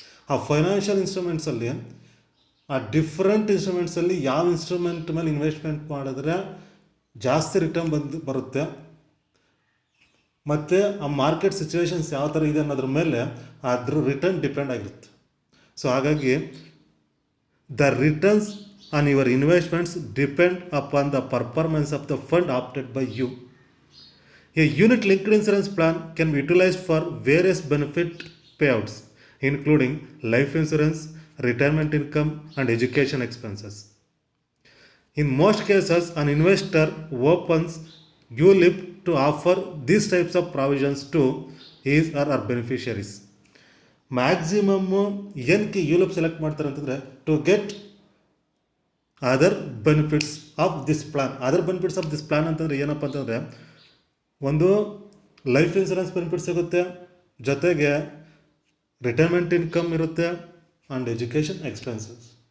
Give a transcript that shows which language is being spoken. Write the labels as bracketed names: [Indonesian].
[Kannada] ಆ ಫೈನಾನ್ಷಿಯಲ್ ಇನ್ಸ್ಟ್ರೂಮೆಂಟ್ಸಲ್ಲಿ ಆ ಡಿಫ್ರೆಂಟ್ ಇನ್ಸ್ಟ್ರೂಮೆಂಟ್ಸಲ್ಲಿ ಯಾವ ಇನ್ಸ್ಟ್ರೂಮೆಂಟ್ ಮೇಲೆ ಇನ್ವೆಸ್ಟ್ಮೆಂಟ್ ಮಾಡಿದ್ರೆ ಜಾಸ್ತಿ ರಿಟರ್ನ್ ಬರುತ್ತೆ ಮತ್ತು ಆ ಮಾರ್ಕೆಟ್ ಸಿಚುವೇಶನ್ಸ್ ಯಾವ ಥರ ಇದೆ ಅನ್ನೋದ್ರ ಮೇಲೆ ಅದ್ರ ರಿಟರ್ನ್ ಡಿಪೆಂಡ್ ಆಗಿರುತ್ತೆ. [English] so [Kannada] ಹಾಗಾಗಿ [English] the returns on your investments depend upon the performance of the fund opted by you. A unit linked insurance plan can be utilized for various benefit payouts including life insurance, retirement income and education expenses. In most cases, an investor opens ULIP to offer these types of provisions to his or her beneficiaries. [Kannada] Maximum ಏನಕ್ಕೆ ಯುಲಿಪ್ select ಮಾಡ್ತಾರೆ ಅಂತಂದರೆ [English] To get other benefits of this plan. Other benefits of this plan [Kannada] ಅಂತಂದರೆ ಏನಪ್ಪ ಅಂತಂದರೆ ಒಂದು life insurance benefit ಸಿಗುತ್ತೆ, ಜೊತೆಗೆ retirement income ಇರುತ್ತೆ ಆ್ಯಂಡ್ ಎಜುಕೇಷನ್ ಎಕ್ಸ್ಪೆನ್ಸಸ್.